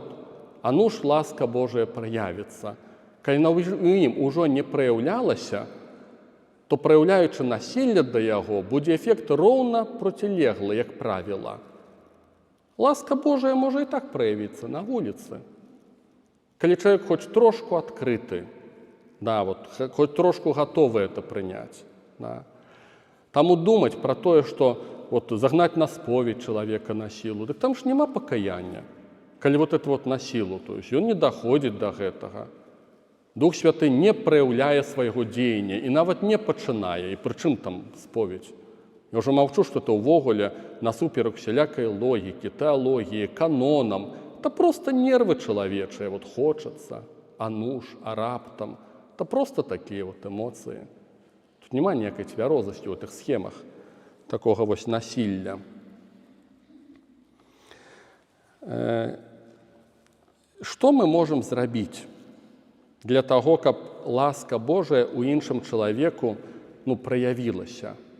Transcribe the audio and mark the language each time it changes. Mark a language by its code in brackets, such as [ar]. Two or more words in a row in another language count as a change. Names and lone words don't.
[be] А ну ж ласка Божая праявіцца. Калі на ім ужо не праяўлялася, то праяўляючы насілле да яго, будзе эфект роўна процілеглы, як правіла. Ласка Божая можа і так праявіцца на вуліцы. Калі чалавек хоць трошку адкрыты, да, [ru] вот, хоть трошку готовы это принять. Да. Таму думать про тое, что вот, загнать на споведь человека на силу, так там ж нема покаяния. Калі вот это вот на силу, то есть он не доходит до гэтага. [be] Дух Святы не проявляе свайго дзеяння і нават не пачынае, і прычым там споведь. Я ўжо маўчу, што это ўвогуле насуперак усялякай логікі, тэалогіі, канонам. [ru] Это просто нервы [be] чалавечыя, вот хочацца, а ну ж, а раптам. [ru] Это просто такие вот эмоции. [be] Тут нема ніякай цвярозасці ў гэтых схемах такога вось насілля. Што мы можам зрабіць для таго, каб ласка Божая ў іншым чалавеку праявілася?